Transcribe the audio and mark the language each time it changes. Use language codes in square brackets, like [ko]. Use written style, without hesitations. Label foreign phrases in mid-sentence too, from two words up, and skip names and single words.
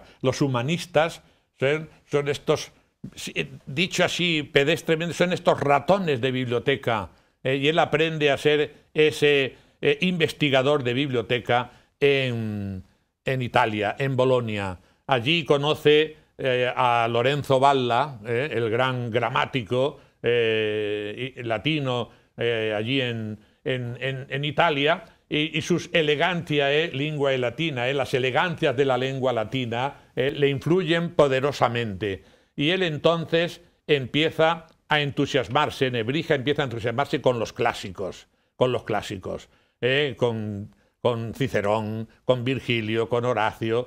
[es] Los humanistas son estos, dicho así pedestremente, son estos ratones de biblioteca, y él aprende a ser ese investigador de biblioteca en Italia, en Bolonia. Allí conoce a Lorenzo Valla, el gran gramático latino allí en Italia, y sus elegantiae linguae latinae, las elegancias de la lengua latina, le influyen poderosamente. Y él entonces empieza a entusiasmarse, Nebrija empieza a entusiasmarse con los clásicos, con Cicerón, con Virgilio, con Horacio.